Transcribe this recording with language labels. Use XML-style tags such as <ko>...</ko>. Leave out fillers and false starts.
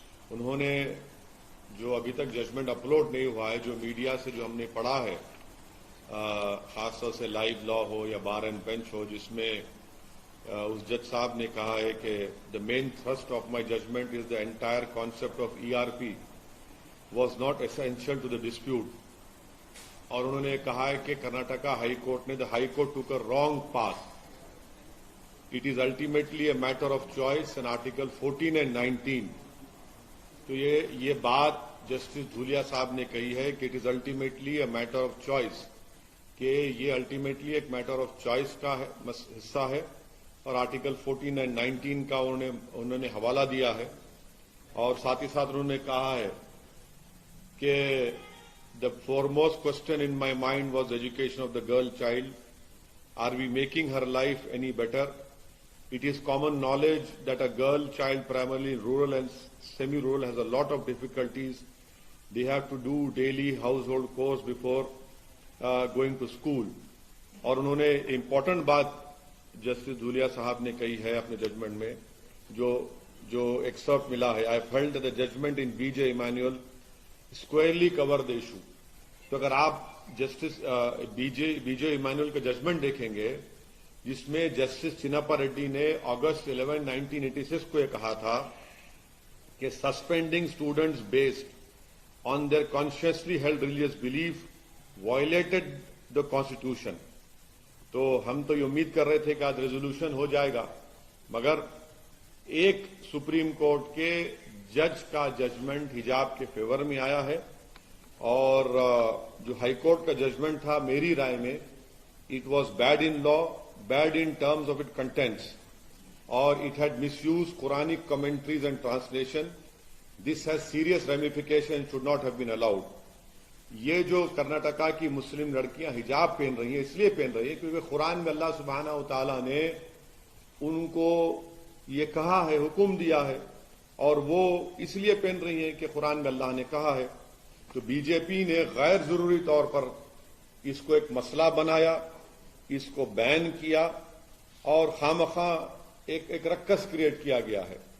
<ur>انہوں نے جو ابھی تک ججمنٹ اپلوڈ نہیں ہوا ہے، جو میڈیا سے جو ہم نے پڑھا ہے، خاص طور سے لائیو لا ہو یا بار اینڈ بینچ ہو، جس میں اس جج صاحب نے کہا ہے کہ</ur> <en>The main thrust of my judgment is the entire concept of ERP was not essential to the dispute.</en> <ur>اور انہوں نے کہا ہے کہ کرناٹکا ہائی کورٹ نے</ur> <en>The high court took a wrong path. It is ultimately a matter of choice and Article 14 and 19.</en> <ur>تو یہ بات جسٹس دھولیا صاحب نے کہی ہے کہ</ur> <en>it is ultimately a matter of choice,</en> <ur>کہ یہ الٹیمیٹلی ایک میٹر آف چوائس کا حصہ ہے. اور آرٹیکل 14 اینڈ 19 کا انہوں نے حوالہ دیا ہے. اور ساتھ ہی ساتھ انہوں نے کہا ہے کہ</ur> <en>The foremost question in my mind was education of the girl child. Are we making her life any better? It is common knowledge that a girl child, primarily rural and semi-rural, has a lot of difficulties. They have to do daily household chores before going to school.</en> <ur>اور انہوں نے important بات justice Dhulia صاحب نے کہی ہے اپنے judgment میں، جو ایکسرپٹ ملا ہے.</ur> <en>I felt that the judgment in B.J. Emanuel squarely covered the issue.</en> <ur>تو اگر آپ جسٹس B.J. ایمانوئل کا ججمنٹ دیکھیں گے، جس میں جسٹس چناپا ریڈی نے اگست 11, 1986 کو یہ کہا تھا کہ</ur> <en>Suspending students based on their consciously held religious belief violated the constitution.</en> <ur>تو ہم تو یہ امید کر رہے تھے کہ آج ریزولوشن ہو جائے گا، مگر ایک سپریم کورٹ کے جج کا ججمنٹ حجاب کے فیور میں آیا ہے. اور جو ہائی کورٹ کا ججمنٹ تھا، میری رائے میں</ur> <en>It was bad in law, bad in terms of its contents, or it had misused Quranic commentaries and translation. This has serious ramifications and should not have been allowed.</en> <ur>یہ جو کرناٹکا کی مسلم لڑکیاں حجاب پہن رہی ہیں، اس لیے پہن رہی ہیں کیونکہ قرآن میں اللہ سبحانہ و تعالیٰ نے ان کو یہ کہا ہے، حکم دیا ہے، اور وہ اس لیے پہن رہی ہیں کہ قرآن میں اللہ نے کہا ہے. تو بی جے پی نے غیر ضروری طور پر اس کو ایک مسئلہ بنایا، اس کو بین کیا، اور خواہ ایک رکس کریٹ کیا گیا ہے.</ur>